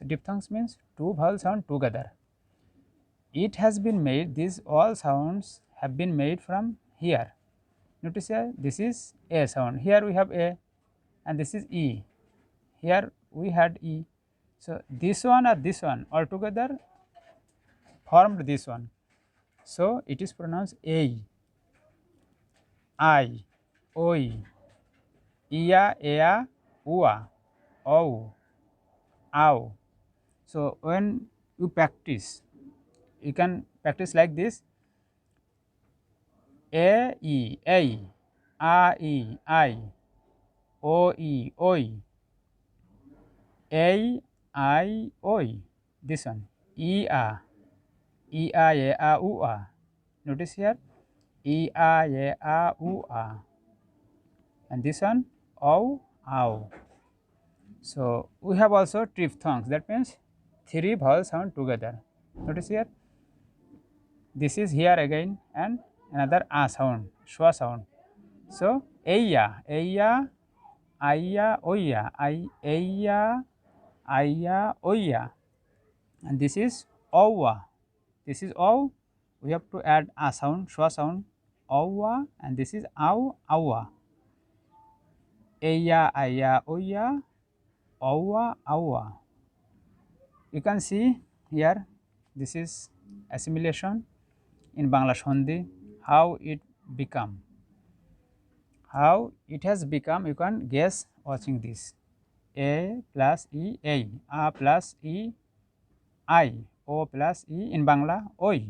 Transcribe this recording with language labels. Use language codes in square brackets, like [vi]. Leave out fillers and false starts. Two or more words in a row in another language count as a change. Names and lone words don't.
[en] Diphthongs means 2 vowel sound together. It has been made, these all sounds have been made from here. Notice here, this is a sound. Here we have a, and this is e. Here we had e. So this one or this one altogether formed this one. So it is pronounced a, I, oi, ia, ea, ua, ou, ow. So when you practice, you can practice like this: a, e, I, o, e, oi, a, I, oi. This one, e, a, e, a, u, a. Notice here, e, a, u, a. And this one, ow, ow. So we have also triphthongs. That means 3 vowel sound together. Notice here, this is here again, and another a sound, schwa sound. So eya, eya, aya, oya, eya, aya, oya, and this is owa. This is ow. We have to add a sound, schwa sound, owa, and this is ow, awa. Eya, aya, oya, owa, awa. You can see here, this is assimilation in Bangla Sandhi, how it become. How it has become, you can guess watching this. A plus E, A plus E, I, O plus E, in Bangla, oi.